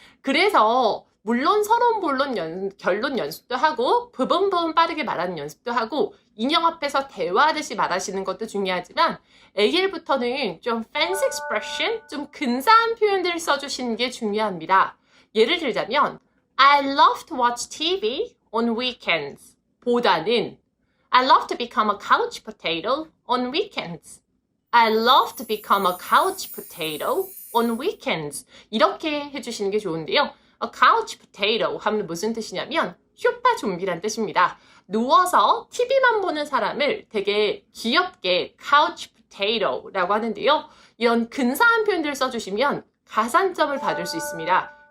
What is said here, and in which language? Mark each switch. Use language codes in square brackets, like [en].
[ko] 그래서 물론 서론, 본론, 결론 연습도 하고 부분 빠르게 말하는 연습도 하고 인형 앞에서 대화하듯이 말하시는 것도 중요하지만 AL부터는 좀 [en] fancy expression, [ko] 좀 근사한 표현들을 써주시는 게 중요합니다. 예를 들자면 [en] I love to watch TV on weekends [ko] 보다는 [en] I love to become a couch potato on weekends. I love to become a couch potato on weekends. [ko] 이렇게 해주시는 게 좋은데요. [en] A couch potato [ko] 하면 무슨 뜻이냐면 쇼파 좀비란 뜻입니다. 누워서 TV만 보는 사람을 되게 귀엽게 couch potato라고 하는데요. 이런 근사한 표현들을 써주시면 가산점을 받을 수 있습니다.